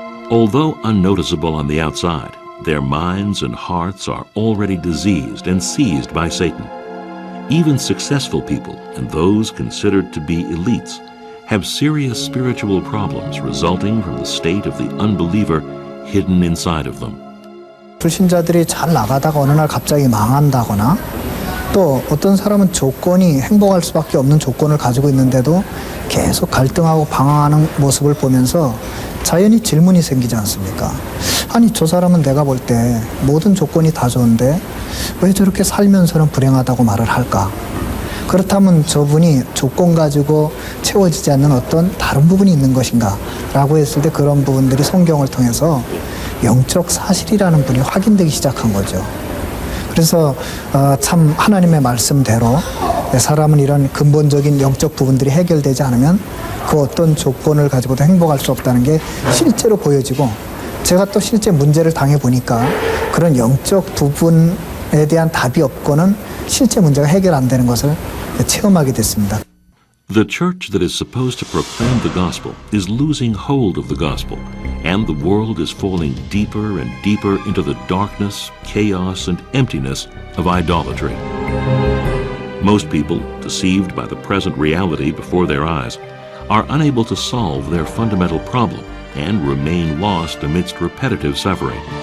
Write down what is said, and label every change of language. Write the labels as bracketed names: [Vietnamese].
[English] Although unnoticeable on the outside, their minds and hearts are already diseased and seized by Satan. Even successful people and those considered to be elites have serious spiritual problems resulting from the state of the unbeliever hidden inside of them. [Korean] 불신자들이 잘 나가다가 어느 날 갑자기 망한다거나 또 어떤 사람은 조건이 행복할 수밖에 없는 조건을 가지고 있는데도 계속 갈등하고 방황하는 모습을 보면서 자연히 질문이 생기지 않습니까? 아니 저 사람은 내가 볼 때 모든 조건이 다 좋은데 왜 저렇게 살면서는 불행하다고 말을 할까? 그렇다면 저분이 조건 가지고 채워지지 않는 어떤 다른 부분이 있는 것인가? 라고 했을 때 그런 부분들이 성경을 통해서 영적 사실이라는 분이 확인되기 시작한 거죠. 그래서 참 하나님의 말씀대로 사람은 이런 근본적인 영적 부분들이 해결되지 않으면 그 어떤 조건을 가지고도 행복할 수 없다는 게 실제로 보여지고 제가 또 실제 문제를 당해보니까 그런 영적 부분에 대한 답이 없고는 실제 문제가 해결 안 되는 것을 체험하게 됐습니다. [English] The church that is supposed to proclaim the gospel is losing hold of the gospel, and the world is falling deeper and deeper into the darkness, chaos, and emptiness of idolatry. Most people, deceived by the present reality before their eyes, are unable to solve their fundamental problem and remain lost amidst repetitive suffering.